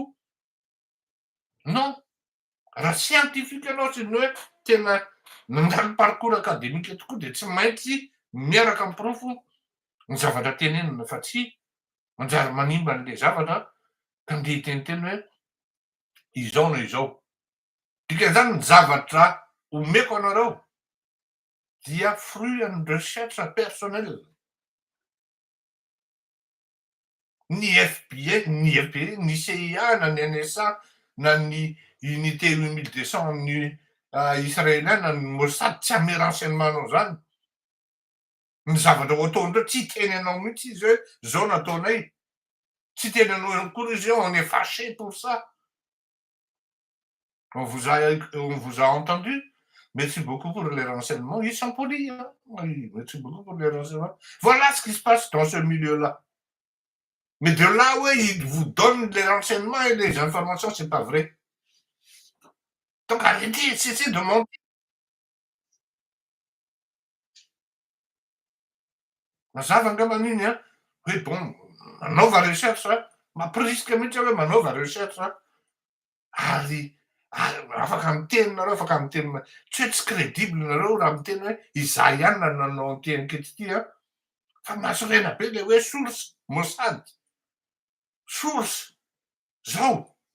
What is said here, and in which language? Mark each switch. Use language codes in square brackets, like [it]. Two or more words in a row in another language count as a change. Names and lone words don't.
[mg] Non, raha scientifique ianao sy ny hoe tena nandalo parcours akademika tokoa de tsy maintsy miaraka amin'ny profo ny zavatra tenenina fa tsy manjary manimba an'le zavatra ka andeha hiteniteny hoe izao na izao. Dikan'izany ny zavatra omeko anareo dia [fr] fruit and recherche personnelle. [mg] Ny FBI, ny CIA, na ny NSA, na ny unité 8200 ny israeliana, ny Mossad tsy ame renseignement anao zany. Ny zavatra ho ataondreo tsy teny anao mihitsy izy hoe zao nataonay. Tsy teny anao akory izy hoe [fr] on est fâché pour ça. On vous a entendu. Merci beaucoup pour les renseignements. Ils sont polis, hein? Oui, merci beaucoup pour les renseignements. Voilà ce qui se passe dans ce milieu-là. Mais de là où ils vous donnent les renseignements et les informations, c'est pas vrai. Donc arrêtez, cessez de mentir. [mg] Mazava angamba n'iny a hoe bon manaova recherche mampirisika mihitsy hoe manaova recherche ary afaka miteny nareo afaka miteny tsy hoe tsy crédible nareo raha miteny hoe izaho ihany na nanao an'ity enquête ity a fa mahasorena be le hoe source Mossad, source zao.